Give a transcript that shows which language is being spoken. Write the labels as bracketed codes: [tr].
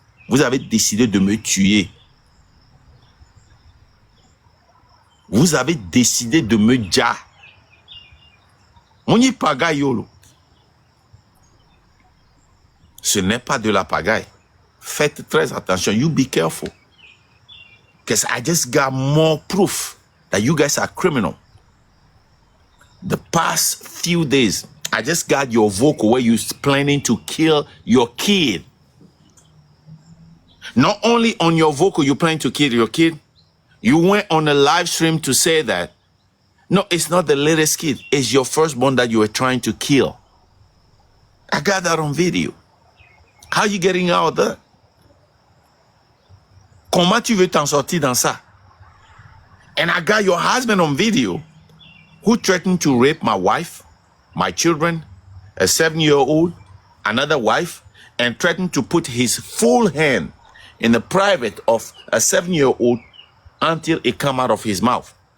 [fr] Vous avez décidé de me tuer. Vous avez décidé de me ja. [ln] Mouni pagaille yolo. [fr] Ce n'est pas de la pagaille. Faites très attention. [en] You be careful. Because I just got more proof that you guys are criminal. The past few days, I just got your vocal where you're planning to kill your kid. Not only on your vocal you're planning to kill your kid, you went on a live stream to say that, no, it's not the latest kid, it's your firstborn that you were trying to kill. I got that on video. How are you getting out of that? [fr] Comment tu veux t'en sortir dans ça? [en] And I got your husband on video who threatened to rape my wife, my children, a 7-year-old, another wife, and threatened to put his full hand in the private of a 7-year-old until it come out of his mouth.